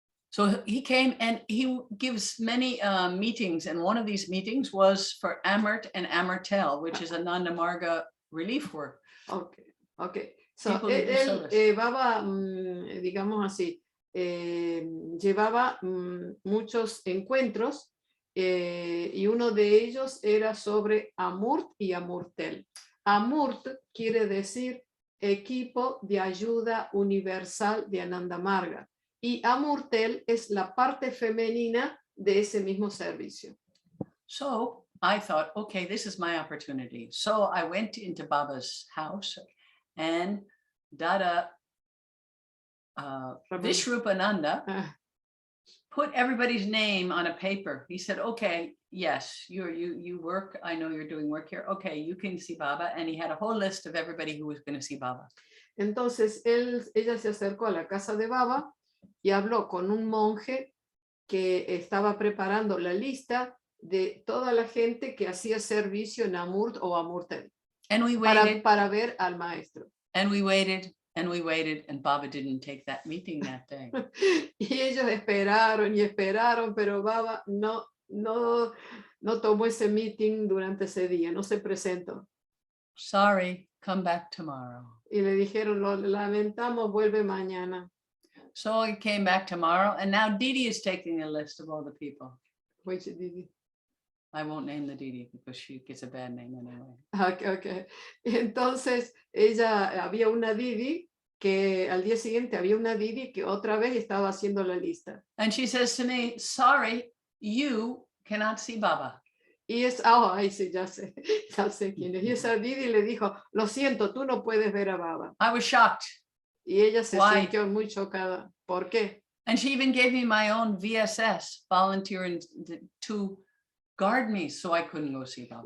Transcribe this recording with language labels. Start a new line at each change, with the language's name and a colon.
English: So he came and he gives many meetings, and one of these meetings was for Amrit and Amartel, which is Ananda Marga relief work. Okay.
Spanish: So él Baba, digamos así, llevaba muchos encuentros y uno de ellos era sobre Amurt y Amurtel. Amurt quiere decir equipo de ayuda universal de Ananda Marga. Y Amurtel es la parte femenina de ese mismo servicio.
English: So I thought, okay, this is my opportunity. So I went into Baba's house and Dada Vishrupananda put everybody's name on a paper. He said, okay, yes, you work. I know you're doing work here. Okay, you can see Baba. And he had a whole list of everybody who was going to see Baba.
Spanish: Entonces ella se acercó a la casa de Baba y habló con un monje que estaba preparando la lista de toda la gente que hacía servicio en Amurt o Amurtel.
English: And we waited,
Spanish: para ver al maestro.
English: And we waited, and Baba didn't take that meeting that day.
Spanish: Y ellos esperaron, pero Baba no tomó ese meeting durante ese día, no se presentó.
English: Sorry, come back tomorrow.
Spanish: Y le dijeron, lo lamentamos, vuelve mañana.
English: So he came back tomorrow, and now Didi is taking a list of all the people. Which Didi? I won't name the Didi because she gets a bad name anyway. Okay.
Spanish: Entonces, había una Didi que al día siguiente había una Didi que otra vez estaba haciendo la lista.
English: And she says to me, sorry, you cannot see Baba.
Spanish: Y sí, ya sé quién es. Y esa Didi le dijo, lo siento, tú no puedes ver a Baba.
English: I was shocked.
Spanish: Y ella se sintió muy chocada. ¿Por qué?
English: And she even gave me my own VSS, volunteering to guard me, so I couldn't go see Baba.